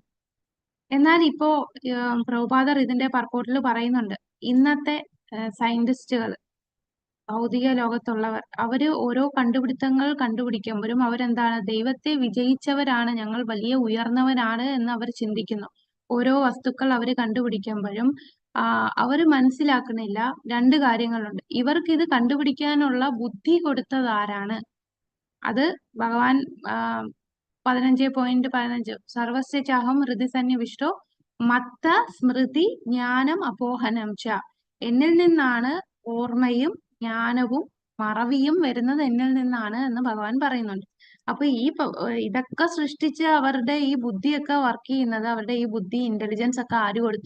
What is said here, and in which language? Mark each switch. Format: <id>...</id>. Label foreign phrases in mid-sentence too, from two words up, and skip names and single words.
<ml>എന്നാൽ ഇപ്പോ പ്രഭുപാദർ ഇതിന്റെ പർപ്പോട്ടിൽ പറയുന്നുണ്ട്, ഇന്നത്തെ സയന്റിസ്റ്റുകൾ, ഭൗതിക ലോകത്തുള്ളവർ, അവര് ഓരോ കണ്ടുപിടുത്തങ്ങൾ കണ്ടുപിടിക്കുമ്പോഴും അവരെന്താണ്, ദൈവത്തെ വിജയിച്ചവരാണ്, ഞങ്ങൾ വലിയ ഉയർന്നവരാണ് എന്ന് അവർ ചിന്തിക്കുന്നു. ഓരോ വസ്തുക്കൾ അവർ കണ്ടുപിടിക്കുമ്പോഴും അവർ മനസ്സിലാക്കുന്നില്ല രണ്ട് കാര്യങ്ങളുണ്ട്. ഇവർക്ക് ഇത് കണ്ടുപിടിക്കാനുള്ള ബുദ്ധി കൊടുത്തത് ആരാണ്? അത് ഭഗവാൻ 15.15</ml> <sa>സർവസ്യ ചാഹം ഹൃദി സന്നിവിഷ്ടോ മത്ത സ്മൃതി ജ്ഞാനം അപോഹനം ച,</sa> <ml>എന്നിൽ നിന്നാണ് ഓർമ്മയും ജ്ഞാനവും മറവിയും വരുന്നത് എന്നിൽ നിന്നാണ് എന്ന് ഭഗവാൻ പറയുന്നുണ്ട്. അപ്പൊ ഇതൊക്കെ സൃഷ്ടിച്ച് അവരുടെ ഈ ബുദ്ധിയൊക്കെ വർക്ക് ചെയ്യുന്നത്, അവരുടെ ഈ ബുദ്ധി ഇന്റലിജൻസ് ഒക്കെ ആര് കൊടുത്തു?</ml>